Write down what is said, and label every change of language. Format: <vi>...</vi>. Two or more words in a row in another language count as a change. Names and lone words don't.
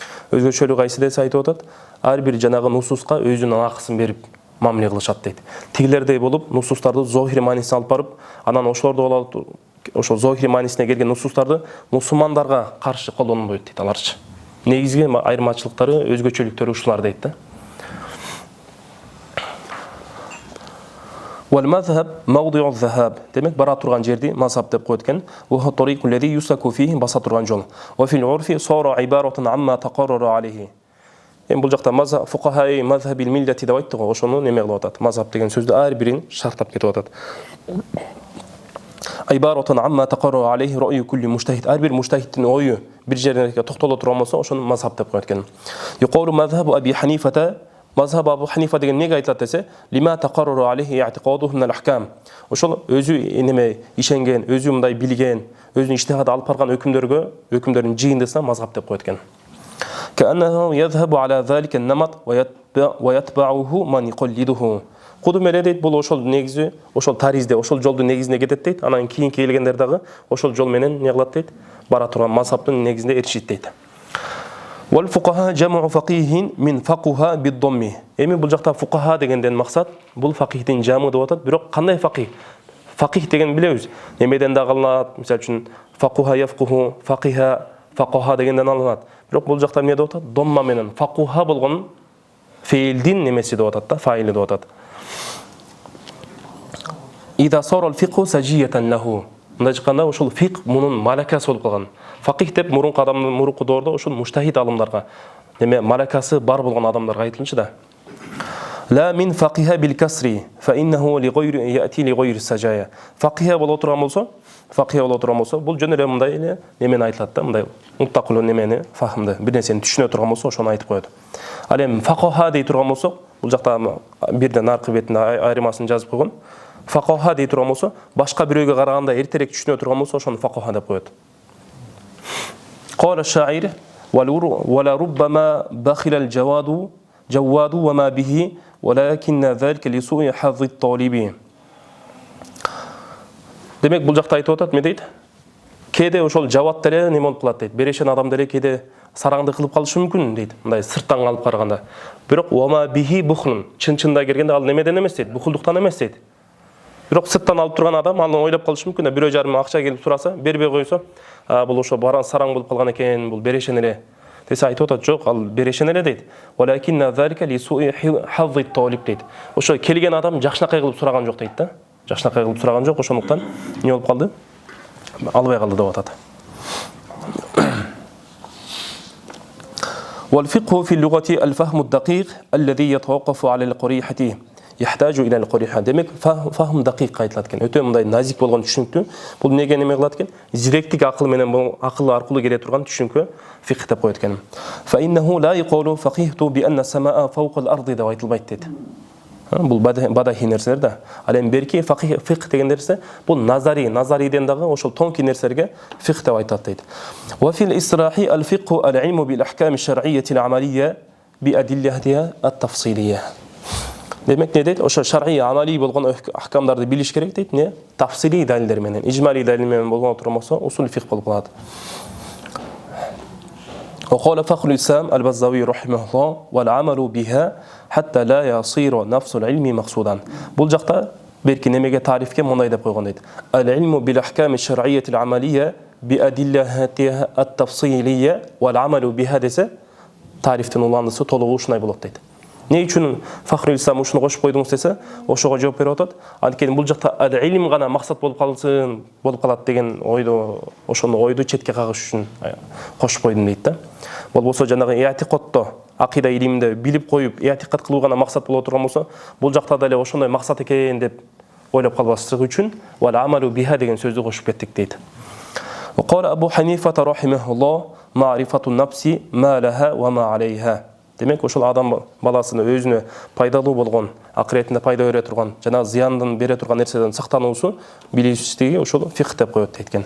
<ky>Өзгөчөлүк кайсы десе айтып атат, ар бир жанагы нусуска өзүнүн акысын берип мамиле кылышат дейт. Тигилердей болуп нусустарды зохири маанисине алып барып, анан ошолорду ошол зохири маанисине келген нусустарды мусулмандарга каршы колдонбойт дейт аларчы. Негизги айырмачылыктары, өзгөчөлүктөрү ушулар дейт да.</ky> <ar>والمذهب موضع الذهاب.</ar> <ky>Demek bara turgan жерди мазхаб деп коет экен.</ky> <ar>وهو الطريق الذي يسلك فيه</ar> <ky>баса турган жол.</ky> <ar>وفي العرف صار عبارة عما تقرر عليه.</ar> <ky>Бул жакта</ky> <ar>مذهب فقهاء مذهب الملة</ar> <ky>деп айтты го, ошону неме кылып атат. Мазхаб деген сөздү ар бирин шарттап кетип атат.</ky> <ar>عبارة عما تقرر عليه رأي كل مجتهد.</ar> <ky>ар бир мужтахидтин ою бир жерге токтоло турган болсо, ошону мазхаб деп коет экен.</ky> <ar>يقول مذهب أبي حنيفة. Мазхаб Абу Ханифа</ar> <ky>деген неге айтылат десе,</ky> <ar>لما تقرر عليه اعتقاده من الأحكام.</ar> <ky>Ошол өзү неме ишенген, өзү мындай билген, өзүнүн иштихад алып барган өкүмдөрдүн жыйындысына мазхаб деп коет экен.</ky> <ar>كأنه يذهب على ذلك النمط ويتبعه من يقلده.</ar> <ky>Куду меле дейт, бул ошол негизи, ошол таризде, ошол жолдун негизине кетет дейт. Анан кийин келгендер дагы ошол жол менен не кылат дейт, бара турган мазхабтын негизинде эришет дейт.</ky> <ar>والفقهاء جمع فقيه من فقه بالضم.</ar> <ky>Эми бул жакта фукаха дегенден максат бул факихтин жамы деп атат. Бирок кандай факих? Факих деген билебиз. Немеден да алынат? Мисалы үчүн</ky> <ar>فقه يفقه,</ar> <ky>факиха, факаха дегенден алынат. Бирок бул жакта эмне деп атат? Домма менен факуха болгон феилдин немеси деп атат да, фаили деп атат.</ky> <ar>إذا صار الفقه سجية له.</ar> <ky>Мындай чыкканда ошол фик мунун малакасы болуп калган. Факих деп мурунку адамдын мурунку доордо ошол муштахид алымдарга, неме малакасы бар болгон адамдарга айтылчу да.</ky> <ar>لا من فقه بالكسر فإنه لغير يأتي لغير السجايا.</ar> <ky>فقه боло турган болсо, бул жөн эле мындай эле немени айтылат да, мындай муттакыл немени, фахымды, бир нерсени түшүнө турган болсо ошону айтып коет. Ал эми факаха дей турган болсок, бул жакта бирден аркы бетинде айырмасын жазып койгон. Факаха дей турган болсо, башка бирөөгө караганда эртерээк түшүнө турган болсо, ошону факаха деп коет.</ky> <ar>قال الشاعر ولا ربما بخل الجواد وما به ولكن ذلك لسوء حظ الطالب.</ar> <ky>Демек бул жакта айтып атат, ме дейт? Кээде ошол жават деле неме болуп калат дейт. Берешен адам деле кээде сараңды кылып калышы мүмкүн дейт. Мындай сырттан алып караганда.</ky> <ar>Бирок وما به بخل.</ar> <ky>Чын-чында келгенде ал немеден эмес дейт, бухулдуктан эмес дейт. Бирок сырттан алып турган адам аны ойлоп калышы мүмкүн да, бирөө жарым акча келип сураса, бербей койсо, бул ошо баран сараң болуп калган экен, бул берешен эле. Десе айтып атат, жок, ал берешен эле дейт.</ky> <ar>ولكن ذلك لسوء حظ الطالب дейт.</ar> <ky>Ошо келген адам жакшынакай кылып сураган жок дейт да. Жакшынакай кылып сураган жок, ошондуктан эмне болуп калды? Албай калды деп атат.</ky> <ar>والفقه في اللغة الفهم الدقيق الذي يتوقف على القريحة يحتاج إلى القريحة.</ar> <ky>Демек</ky> <ar>فهم دقيق</ar> <ky>айтылат экен. Өтө мындай назик болгон түшүнүктү. Бул эмнеге неме кылат экен? Зиректик акыл менен бул акыл аркылуу келе турган түшүнүккө фикх деп коет экен.</ky> <ar>فإنه لا يقول فقهت بأن السماء فوق الأرض</ar> <ky>деп айтылбайт дейт. Бул бадахи нерселер да. Ал эми берки фикх деген нерсе бул назариден дагы ошол тонкий нерселерге фикх деп айтат дейт.</ky> <ar>وفي الإصطلاح الفقه العلم بالأحكام الشرعية العملية بأدلتها التفصيلية.</ar> <ky>Демек не дейт? Ошо</ky> <ar>شرعي عملي</ar> <ky>болгон ахкамдарды билиш керек дейт, не? Тафсилий далилдер менен, ижмалий далил менен болгон турмаса,</ky> <ar>أصول فقه</ar> <ky>болуп калат.</ky> <ar>وقال فخر الإسلام البزاوي رحمه الله والعمل بها حتى لا يصير نفس العلم مقصودا.</ar> <ky>Бул жакта берки немеге тарифке мындай деп койгон дейт.</ky> <ar>العلم بالأحكام الشرعية العملية بأدلتها التفصيلية والعمل بها</ar> <ky>десе, тарифтин уландысы толугу ушундай болот дейт. Не үчүн Фахрул Ислам ушуну кошуп койдуңуз десе, ошого жооп берип атат. Анткени бул жакта ал-илм гана максат болуп калат деген ошону ойду четке кагыш үчүн кошуп койдум дейт да. Болбосо жанагы иатикотто, акыйда илиминде билип коюп, иатикат кылуу гана максат боло турган болсо, бул жакта деле ошондой максат экен деп ойлоп калбаслык үчүн</ky> <ar>والعمل بها</ar> <ky>деген сөздү кошуп кеттик дейт.</ky> <ar>وقال أبو حنيفة رحمه الله معرفة النفس ما لها وما عليها.</ar> <ky>Демек ошол адам баласына өзүнө пайдалуу болгон, акыретинде пайда бере турган, жана зыяндын бере турган нерседен сактануусу билиштиги ошол фикх деп коет дейт.</ky>